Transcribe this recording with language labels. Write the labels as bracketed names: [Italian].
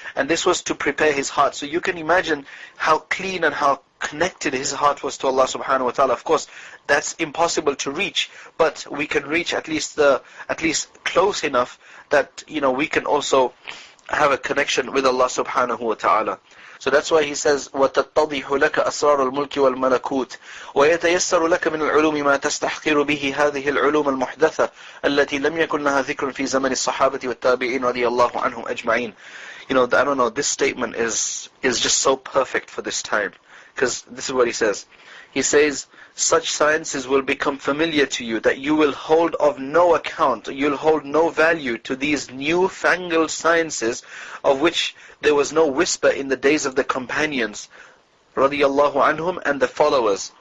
[English] And this was to prepare his heart. So you can imagine how clean and how connected his heart was to Allah subhanahu wa ta'ala. Of course, that's impossible to reach, but we can reach at least close enough that we can also have a connection with Allah subhanahu wa ta'ala. So that's why he says, [Arabic] وَتَتَّضِحُ لَكَ أَسْرَارُ الْمُلْكِ وَالْمَلَكُوتِ وَيَتَيَسَّرُ لَكَ مِنَ الْعُلُومِ مَا تَسْتَحْقِرُ بِهِ هَذِهِ الْعُلُومَ الْمُحْدَثَةَ الَّتِي لَمْ يَكُنْ لَهَا ذِكْرٌ فِي زَمَنِ الصَّحَابَةِ وَالتَّابِعِينَ رَضِيَ اللَّهُ عَنْهُمْ أَجْمَعِينَ. [English] I don't know, this statement is just so perfect for this time, because this is what he says. He says, such sciences will become familiar to you that you will hold of no account, you'll hold no value to these new-fangled sciences of which there was no whisper in the days of the companions, radiyallahu anhum, and the followers.